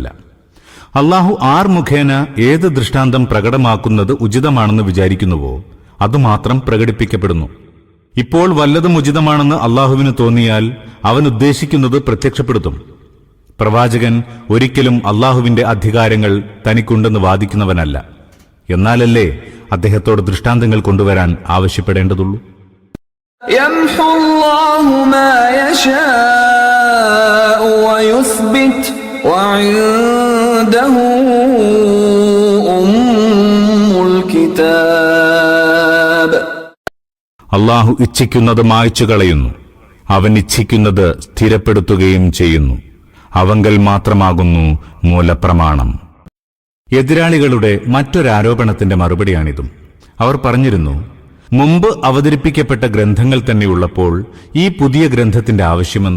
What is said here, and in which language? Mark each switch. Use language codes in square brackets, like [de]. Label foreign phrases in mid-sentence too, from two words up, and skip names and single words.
[ml] അള്ളാഹു ആർ മുഖേന ഏത് ദൃഷ്ടാന്തം പ്രകടമാക്കുന്നത് ഉചിതമാണെന്ന് വിചാരിക്കുന്നുവോ അതുമാത്രം പ്രകടിപ്പിക്കപ്പെടുന്നു. ഇപ്പോൾ വല്ലതും ഉചിതമാണെന്ന് അള്ളാഹുവിന് തോന്നിയാൽ അവൻ ഉദ്ദേശിക്കുന്നത് പ്രത്യക്ഷപ്പെടുത്തും. പ്രവാചകൻ ഒരിക്കലും അള്ളാഹുവിന്റെ അധികാരങ്ങൾ തനിക്കുണ്ടെന്ന് വാദിക്കുന്നവനല്ല. എന്നാലല്ലേ അദ്ദേഹത്തോട് ദൃഷ്ടാന്തങ്ങൾ കൊണ്ടുവരാൻ ആവശ്യപ്പെടേണ്ടതുള്ളൂ. [ar] يمحو الله ما يشاء ويثبت وعنده أم الكتاب. [ml] അള്ളാഹു ഇച്ഛിക്കുന്നത് മായ്ച്ചു കളയുന്നു, അവൻ ഇച്ഛിക്കുന്നത് സ്ഥിരപ്പെടുത്തുകയും ചെയ്യുന്നു. അവങ്കൽ മാത്രമാകുന്നു മൂലപ്രമാണം. എതിരാളികളുടെ മറ്റൊരാരോപണത്തിന്റെ മറുപടിയാണിതും. അവർ പറഞ്ഞിരുന്നു, മുമ്പ് അവതരിപ്പിക്കപ്പെട്ട ഗ്രന്ഥങ്ങൾ തന്നെയുള്ളപ്പോൾ ഈ പുതിയ ഗ്രന്ഥത്തിന്റെ ആവശ്യമെന്ത്?